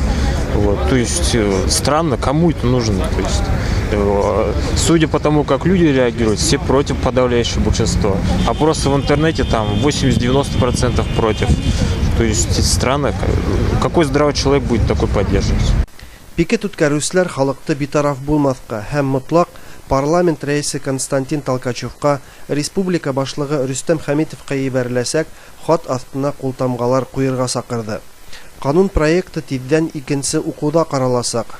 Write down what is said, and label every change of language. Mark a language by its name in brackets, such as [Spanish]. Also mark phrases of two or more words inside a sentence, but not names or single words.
[Russian] Вот. То есть странно, кому это нужно? То есть, судя по тому, как люди реагируют, все против, подавляющее большинство. А просто в интернете там 80-90% против. То есть странно, какой здравый человек будет такой поддерживать? [Tatar] Пикет үткәрүчеләр халыкты битараф булмаска һәм мотлак парламент рәисе Константин Толкачевка, республика башлыгы Рөстәм Хәмитовка ебәреләсәк, хат астына култамгалар куерга сакырды. Канун проекты тиздән икенче укуда караласак.